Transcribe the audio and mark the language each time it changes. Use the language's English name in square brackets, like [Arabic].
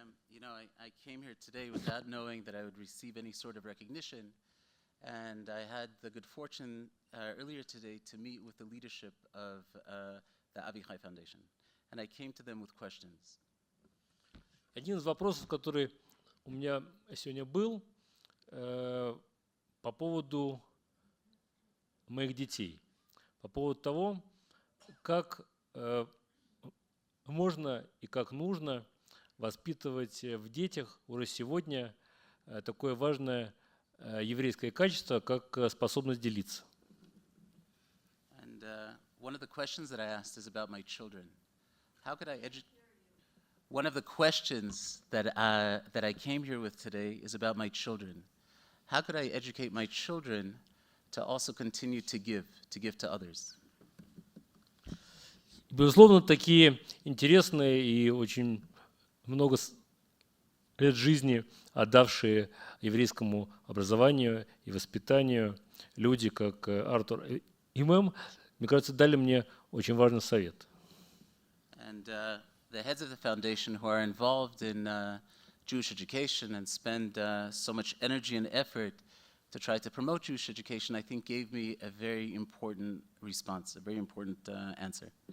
[English] You know, I came here today without knowing that I would receive any sort of recognition, and I had the good fortune earlier today to meet with the leadership of the Avichai Foundation, and I came to them with questions. [Russian] Один из вопросов, который у меня сегодня был, по поводу моих детей, по поводу того, как можно и как нужно воспитывать в детях уже сегодня такое важное еврейское качество, как способность делиться. [English] And one of the questions that I asked is about my children. How could I educate? One of the questions that I came here with today is about my children. How could I educate my children to also continue to give to others? [Russian] Безусловно, такие интересные и очень много лет жизни отдавшие еврейскому образованию и воспитанию люди, как Артур и Мэм, мне кажется, дали мне очень важный совет. [English] And the heads of the foundation who are involved in Jewish education and spend so much energy and effort to try to promote Jewish education, I think gave me a very important response, a very important answer.